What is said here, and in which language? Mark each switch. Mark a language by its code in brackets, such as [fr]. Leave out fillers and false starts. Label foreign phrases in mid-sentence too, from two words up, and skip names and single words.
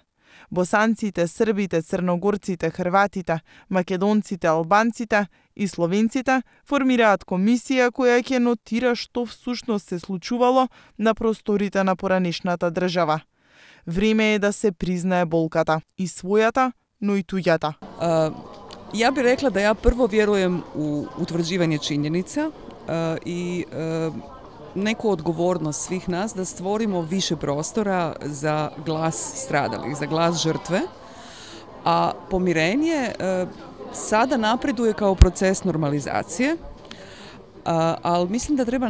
[mk] Босанците, србите, црногорците, хрватите, македонците, албанците и словенците формираат комисија која ќе нотира што всушност се случувало на просторите на поранешната држава. Време е да се признае болката, и својата, но и туѓата. [hr] Ja bih rekla da ja prvo vjerujem u utvrđivanje činjenica i neku odgovornost svih nas da stvorimo više prostora za glas stradalih, za glas žrtve, a pomirenje sada napreduje kao proces normalizacije, ali mislim da treba